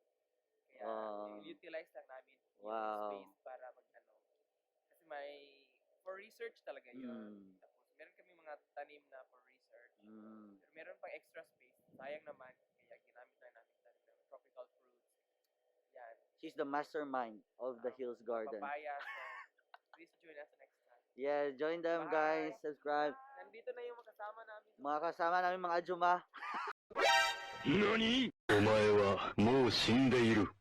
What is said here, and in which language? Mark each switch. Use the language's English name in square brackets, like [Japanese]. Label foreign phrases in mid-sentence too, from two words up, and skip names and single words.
[Filipino] Kaya, utilize lang namin yung space para mag-ano. Kasi [English] for research [Filipino] talaga yun. Tapos, meron kami mga tanim na [English] for research. [Filipino] Pero meron pang extra space. Sayang naman, kaya ginamit na namin tanim ng [English] tropical fruits. [Filipino] Yan. [English] She's the mastermind of the Hills Garden. Papaya, so please join us next time. Yeah, join them, guys. Subscribe. [Filipino] Nandito na yung kasama namin. Mga kasama namin mga Ajuma. [Japanese] NANI?! お前はもう死んでいる。